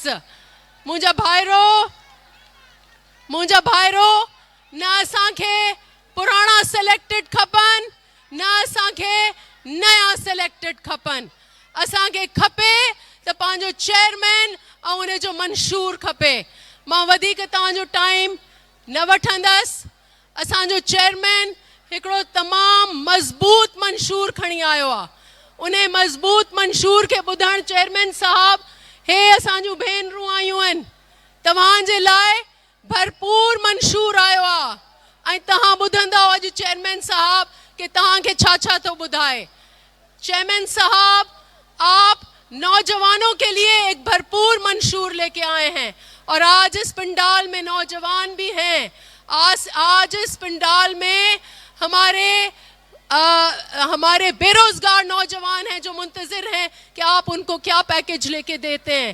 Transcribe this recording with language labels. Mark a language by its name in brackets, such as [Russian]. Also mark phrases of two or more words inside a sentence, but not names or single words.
[Sindhi] منجا بھائرو, نہ اساں کے پرانا سلیکٹڈ کھپن, نہ اساں کے نیا سلیکٹڈ کھپن. اساں کے کھپے تو پانچو چیئرمین اور انہیں جو منشور کھپے. ماں ودی کے تاں جو ٹائم न वठंदसि। असांजो चेयरमैन हिकिड़ो तमामु मज़बूत मंशूर खणी आयो आहे। उन मज़बूत मंशूर खे ॿुधण चेयरमैन साहब, हे असांजूं भेनरूं आयूं आहिनि, तव्हांजे लाइ भरपूर मंशूर आयो आहे ऐं तव्हां ॿुधंदव अॼु चेयरमैन साहब कि तव्हांखे छा छा थो ॿुधाए। [Urdu] چیئرمین صاحب، آپ نوجوانوں کے لیے ایک بھرپور منشور لے کے آئے ہیں اور آج اس پنڈال میں نوجوان بھی ہیں. آج اس پنڈال میں ہمارے بے روزگار نوجوان ہیں جو منتظر ہیں کہ آپ ان کو کیا پیکج لے کے دیتے ہیں.